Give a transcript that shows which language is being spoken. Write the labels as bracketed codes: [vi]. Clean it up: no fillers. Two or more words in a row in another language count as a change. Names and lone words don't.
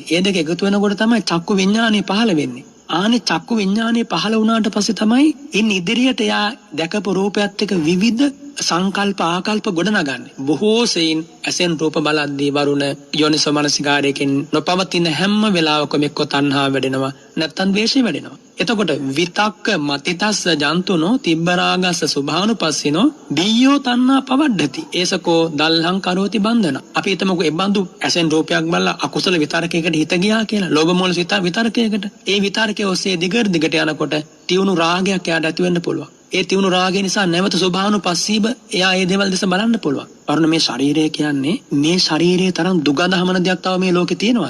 [si] ඒ දෙක එකතු වෙනකොට තමයි චක්කු විඥානය පහළ වෙන්නේ. ආනේ චක්කු විඥානය පහළ වුණාට පස්සේ තමයි ඉන් ඉදිරියට යා දැකපු රූපයත් එක්ක විවිධ සංකල්ප ආකල්ප ගොඩනගන්නේ. බොහෝ සෙයින් ඇසෙන් රූප බලද්දී වරුණ යෝනිසෝ මනසිකාරයෙන් නොපවතින හැම වෙලාවකම එක්ක තණ්හා වැඩෙනවා, නැත්නම් ද්වේෂය වැඩෙනවා. [pi] එතකොට විතක්ක මතිතස්ස ජන්තුනෝ තිබ්බරාගස්ස සුභානුපස්සිනෝ බියෝ තණ්හා පවඩ්ඩති ඒසකෝ දල්හං කරෝති බන්ධන. [si] අපි හිතමුකෝ ඒ බඳු ඇසෙන් රූපයක් බලලා අකුසල විතරකයකට හිත ගියා කියලා, ලෝභ මූල සිත විතරකයකට. ඒ විතරකයේ ඔස්සේ දිගට යනකොට තියුණු රාගයක් එයාට ඇති වෙන්න පුළුවන්. ඒ තියුණු රාගය නිසා නැවත සුභානුපස්සීව එයා ඒ දේවල් දෙස බලන්න පුළුවන්. වරුණ මේ ශරීරය කියන්නේ, මේ ශරීරයේ තරම් දුගඳ හමන දෙයක් තව මේ ලෝකේ තියෙනවද?